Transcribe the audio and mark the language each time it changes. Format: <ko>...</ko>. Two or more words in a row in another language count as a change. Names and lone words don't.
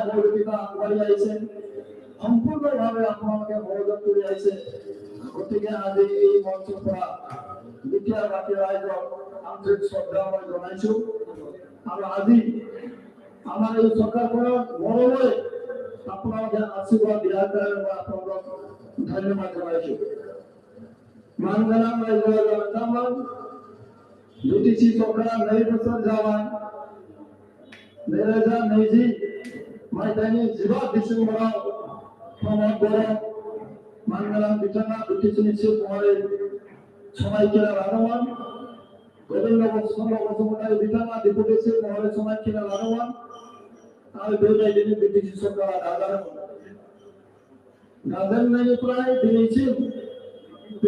<as>সহযোগিতা আগবাঢ়ি আহিছে সম্পূৰ্ণভাৱে আপোনালোকে সহযোগ কৰি আহিছে গতিকে আজি এই মঞ্চৰ পৰা বিদ্যাবাসী ৰাইজক আন্তৰিক শ্ৰদ্ধা মই জনাইছো আৰু আজি আমাৰ এই চৰকাৰখনক মৰমৰে আপোনালোকে আশীৰ্বাদ দিয়াৰ কাৰণে মই আপোনালোকক ধন্যবাদ জনাইছো</as> <brx>मानगोनां रायजो राजाफोर BTC सरकारा 2 बोसोर जाबाय 2020 मायथाइनि 15 डिसेम्बराव प्रमद बर' मानगोनां बिथाङा BTCनि चिफ महरै समायखिरा लादोंमोन गोविंद चन्द्र बसुमतारी बिथाङा डिपुटि चिफ महरै समायखिरा लादोंमोन आरो बेबायदिनो BTC सरकारा दाजादोंमोन दाजेननायनिफ्राय दिनैसिम बे</brx>